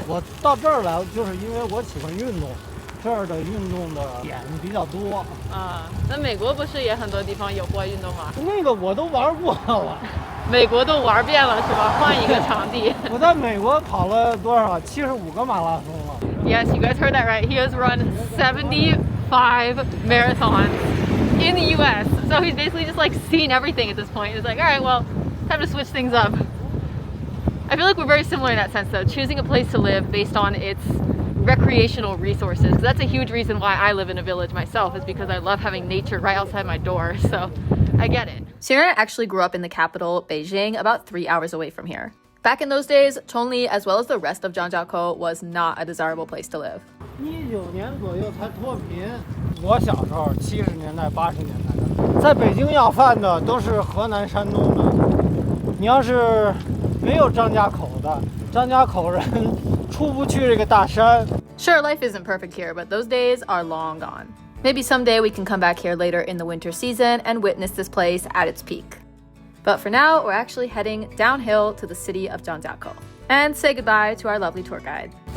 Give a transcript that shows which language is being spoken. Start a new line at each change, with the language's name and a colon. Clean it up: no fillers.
Chinese: 我到这儿来，就是因为我喜欢运动，这儿的运动的点比较多。啊，那美国不是也很多地方有户外运动吗？那个我都玩过了。美国都玩遍了是吧？换一个场地。我在美国跑了多少？75个马拉松了。
English: Yes, you guys heard that right. He has run 75 marathons in the US. So he's basically just like seen everything at this point. He's like, all right, well, time to switch things up. I feel like we're very similar in that sense though, choosing a place to live based on its recreational resources. That's a huge reason why I live in a village myself, is because I love having nature right outside my door. So I get it. Sierra actually grew up in the capital, Beijing, about 3 hours away from here. Back in those days, Chongli, as well as the rest of Zhangjiakou, was not a desirable place to live.
Chinese: 19年左右才脱贫。我小时候70年代、80年代的，在北京要饭的都是河南、山东的。你要是没有张家口的，张家口人出不去这个大山。
English: Sure, life isn't perfect here, but those days are long gone. Maybe someday we can come back here later in the winter season and witness this place at its peak. But for now, we're actually heading downhill to the city of Zhangjiakou and say goodbye to our lovely tour guide.